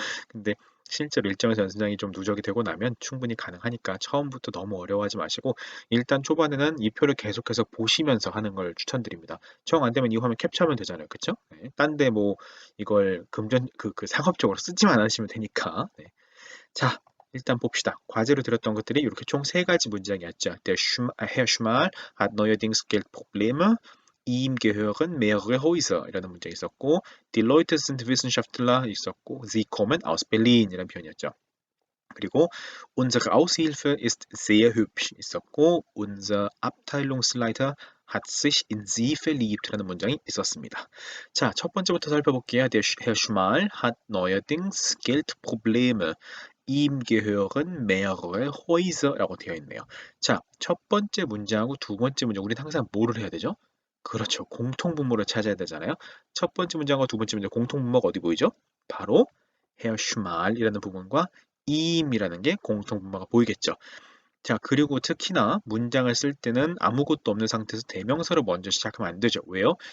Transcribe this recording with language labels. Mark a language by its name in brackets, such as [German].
[Korean] 근데 실제로 일정에서 연습량이 좀 누적이 되고 나면 충분히 가능하니까 처음부터 너무 어려워하지 마시고 일단 초반에는 이 표를 계속해서 보시면서 하는 걸 추천드립니다. 정 안 되면 이 화면 캡처하면 되잖아요. 그쵸? 네. 딴데 뭐 이걸 금전 상업적으로 쓰지만 않으시면 되니까. 네. 자, 일단 봅시다. 과제로 들었던 것들이 이렇게 총 세 가지 문장이었죠. [German] Herr Schmal hat neuerdings Geldprobleme. Ihm gehören mehrere Häuser [Korean] 이라는 문장이 있었고, [German] Die Leute sind Wissenschaftler [Korean] 있었고, [German] Sie kommen aus Berlin [Korean] 이라는 표현이었죠. [German] 그리고 unsere Aushilfe ist sehr hübsch [Korean] 있었고, [German] unser Abteilungsleiter hat sich in sie verliebt [Korean] 라는 문장이 있었습니다. 자, 첫 번째부터 살펴볼게요. [German] Der Herr Schmal hat neuerdings Geldprobleme. Ihm gehören mehrere Häuser [Korean] 라고 되어 있네요. 자, 첫 번째 문장하고 두 번째 문장, 우리는 항상 뭐를 해야 되죠? 그렇죠. 공통분모를 찾아야 되잖아요. 첫 번째 문장과 두 번째 문장 공통분모가 어디 보이죠? 바로 Herr Schmal이라는 부분과 im이라는 게 공통분모가 보이겠죠. 자, 그리고 특히나 문장을 쓸 때는 아무것도 없는 상태에서 대명사로 먼저 시작하면 안 되죠. 왜요?